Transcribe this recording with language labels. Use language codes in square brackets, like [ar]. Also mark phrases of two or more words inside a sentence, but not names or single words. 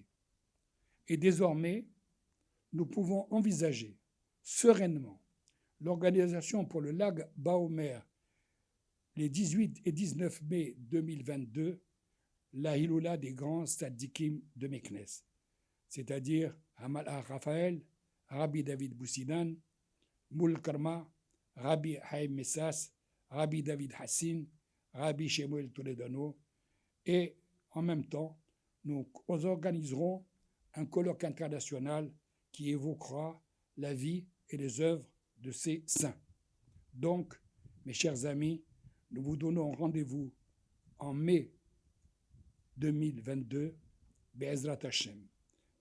[fr] Et désormais, nous pouvons envisager sereinement l'organisation pour le Lag Baomer les 18 et 19 mai 2022, la Hiloula des grands tzadikim de Meknes, c'est-à-dire Am-Malach Raphaël, Rabbi David Boussidan, Moul Karma, Rabbi Haïm Messas, Rabbi David Hassin, Rabbi Shemuel Toledano, et en même temps, nous organiserons un colloque international qui évoquera la vie et les œuvres de ces saints. Donc, mes chers amis, nous vous donnons rendez-vous en mai 2022, [he] Be'ezrat Hashem.